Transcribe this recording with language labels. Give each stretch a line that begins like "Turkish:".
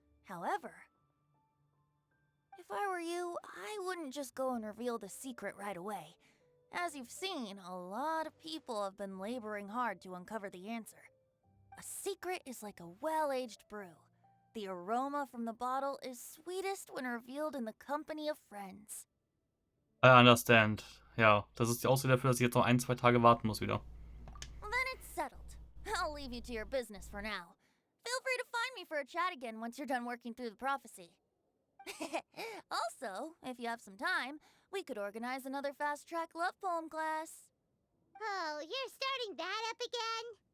English: However, if I were you, I wouldn't just go and reveal the secret right away. As you've seen, a lot of people have been laboring hard to uncover the answer. A secret is like a well-aged brew. The aroma from the bottle is sweetest when revealed in the company of friends. I understand.
German: Ja, das ist die Ausrede dafür, dass ich jetzt noch 1-2 Tage warten muss wieder.
English: Then it's settled. I'll leave you to your business for now. Feel free to find me for a chat again once you're done working through the prophecy. Also, if you have some time, we could organize another fast-track love poem class. Oh, you're starting that up again?